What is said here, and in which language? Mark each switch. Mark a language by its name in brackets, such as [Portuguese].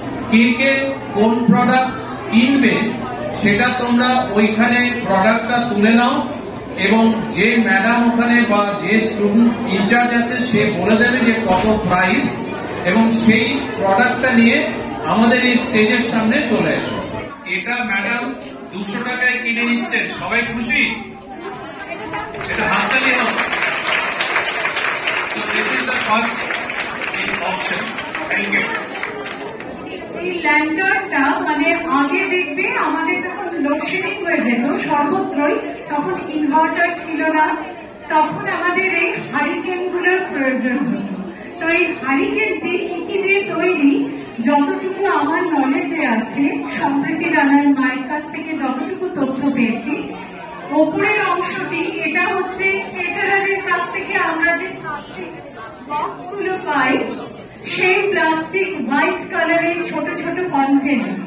[Bangla] কে কে কোন প্রোডাক্ট কিনবে সেটা তোমরা ওইখানে প্রোডাক্টটা তুলে নাও, এবং যে ম্যাডাম ওখানে বা যে স্টুডেন্ট ইনচার্জ আছে সে বলে দেবে যে কত প্রাইস, এবং সেই প্রোডাক্টটা নিয়ে আমাদের এই স্টেজের সামনে চলে এসো। এটা ম্যাডাম 200 টাকায় কিনে নিচ্ছেন, সবাই খুশি? এটা হাততালি হোক। [English] This is the first in auction. Thank you. [Bangla] এই ল্যান্ডারটা মানে আগে দেখবে আমাদের যখন লোডশেডিং হয়ে যেত সর্বত্রই, তখন ইনভার্টার ছিল না, তখন আমাদের এই হারিকেন গুলোর প্রয়োজন হতো। তো এই হারিকেনটি কি কি দিয়ে তৈরি, যতটুকু আমার নলেজে আছে, সম্প্রতি রানার মায়ের কাছ থেকে যতটুকু তথ্য পেয়েছি, ওপরের অংশটি এটা হচ্ছে কেটারারের কাছ থেকে আমরা যে প্লাস্টিক বক্সগুলো পাই, সেই প্লাস্টিক হোয়াইট কালারের ছোট ছোট কন্টেনার।